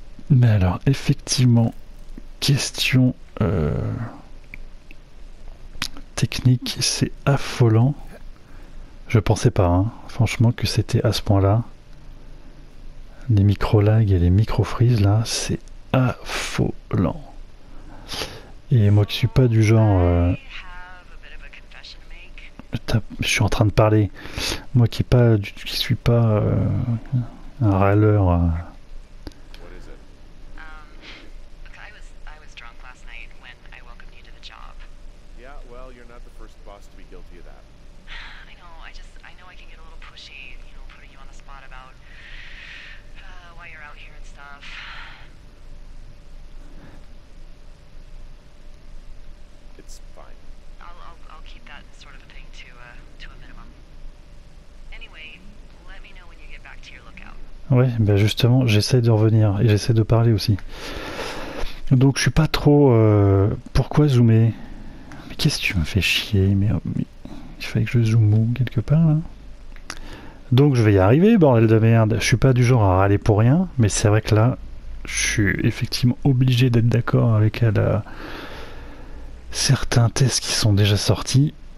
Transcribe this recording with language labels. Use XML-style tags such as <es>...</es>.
<fr>Mais alors, effectivement, question technique, c'est affolant. Je pensais pas, hein, franchement, que c'était à ce point-là. Les micro-lags et les micro-freeze, là, c'est affolant. Et moi qui suis pas du genre...</fr> <en>I have a bit of a confession to make.</en> <fr>je suis en train de parler. Moi qui suis pas un râleur.</fr> <en>What is it? Look, I was drunk last night when I welcomed you to the job. Yeah, well, you're not the first boss to be guilty of that. I know, I know I can get a little pushy, you know, putting you on the spot about why you're out here and stuff. It's fine. I'll keep that sort of a thing to a minimum. Anyway, let me know when you get back to your lookout.</en> <fr>Ouais, ben justement, j'essaie de revenir et j'essaie de parler aussi. Donc je suis pas trop... pourquoi zoomer? Mais qu'est-ce que tu me fais chier? Mais il fallait que je zoome où quelque part là? Donc je vais y arriver, bordel de merde. Je suis pas du genre à râler pour rien, mais c'est vrai que là, je suis effectivement obligé d'être d'accord avec certains tests qui sont déjà sortis.</fr>